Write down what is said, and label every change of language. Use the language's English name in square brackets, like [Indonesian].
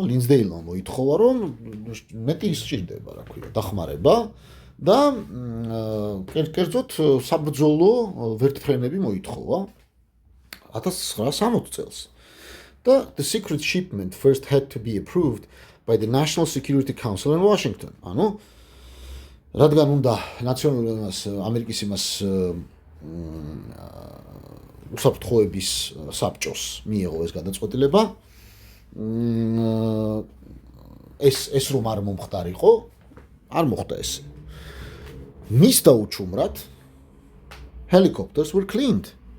[Georgian] ლინცდეილმა მოითხოვა, რომ მეტი სჭირდება, რა ქვია, დახმარება და კერძოდ საბრძოლო ვერტფრენები მოითხოვა 1960 წელს. [English] The secret shipment first had to be approved by the National Security Council in Washington. [Georgian] ანუ რადგან უნდა ნაციონალურ ამერიკის იმას უსაფრთხოების საბჭოს მიიღო ეს გადაწყვეტილება, ეს რომ არ მომხდარიყო, არ მოხდა ესე. მის დაუჩუმრად [English] helicopters were cleaned.